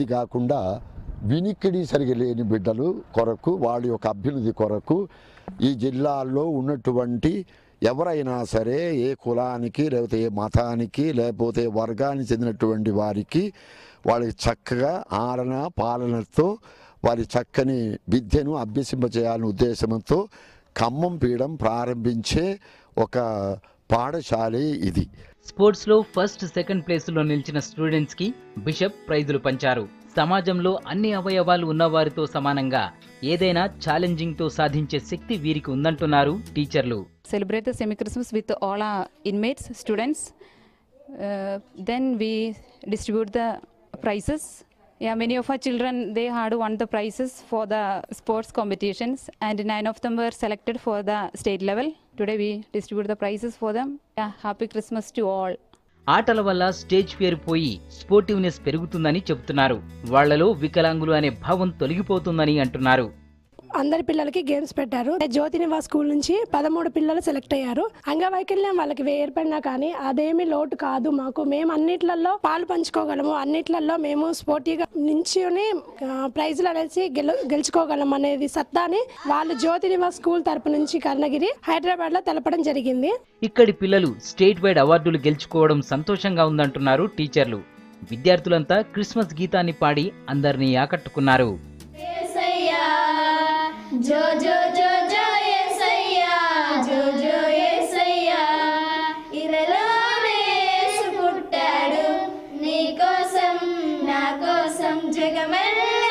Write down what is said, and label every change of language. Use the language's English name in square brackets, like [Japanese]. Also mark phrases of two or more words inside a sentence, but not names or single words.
[Telugu] కాకుండా వినికిడి సరిగా లేని బిడ్డలు కొరకు వాళ్ళ యొక్క అభ్యున్నతి కొరకు ఈ జిల్లాల్లో ఉన్నటువంటి ఎవరైనా సరే ఏ కులానికి లేకపోతే ఏ మతానికి లేకపోతే వర్గానికి చెందినటువంటి వారికి వాళ్ళకి చక్కగా ఆలన పాలనతో వారి చక్కని విద్యను అభ్యసింపజేయాలనే ఉద్దేశంతో ఖమ్మం పీఠం ప్రారంభించే ఒక పాఠశాలే ఇది. స్పోర్ట్స్ లో [English] first, second [Telugu] ప్లేసులో నిలిచిన స్టూడెంట్స్ కి బిషప్ ప్రైజులు పంచారు. సమాజంలో అన్ని అవయవాలు ఉన్నవారితో సమానంగా ఏదైనా ఛాలెంజింగ్ తో సాధించే శక్తి వీరికి ఉందంటున్నారు టీచర్లు. [English] Celebrate the semi Christmas with all our inmates, students. Then we distribute the prizes. Yeah, many of our children, they had won the prizes for the sports competitions, and 9 of them were selected for the state level. Today we distribute the prizes for them. Yeah, happy Christmas to all. [Telugu] ఆటల వల్ల [English] stage fear [Telugu] పోయి స్పోర్టివ్నెస్ పెరుగుతుందని చెబుతున్నారు. వాళ్లలో వికలాంగులు అనే భావం తొలగిపోతుందని అంటున్నారు. అందరి పిల్లలకి గేమ్స్ పెట్టారు. జ్యోతి నివాస్ స్కూల్ నుంచి 13 పిల్లలు సెలెక్ట్ అయ్యారు. అంగవైకల్యం వాళ్ళకి ఏర్పడినా కానీ అదేమి లోటు కాదు మాకు. మేము అన్నిట్లలో పాలు పంచుకోగలము, అన్నిట్లలో మేము స్పోర్టివ్గా నించుని ప్రైజ్లు అనేసి గెలుచుకోగలం అనేది సత్తాని వాళ్ళు జ్యోతి నివాస్ స్కూల్ తరపు నుంచి కర్ణగిరి, హైదరాబాద్ లో తెలపడం జరిగింది. ఇక్కడి పిల్లలు [English] state wide [Telugu] అవార్డులు గెలుచుకోవడం సంతోషంగా ఉందంటున్నారు టీచర్లు. విద్యార్థులంతా క్రిస్మస్ గీతాన్ని పాడి అందరినీ ఆకట్టుకున్నారు. జో జో జో జో యేసయ్యా జో జో యేసయ్యా ఇరలోనే యేసు పుట్టాడు నీ కోసం నా కోసం జగమెల్ల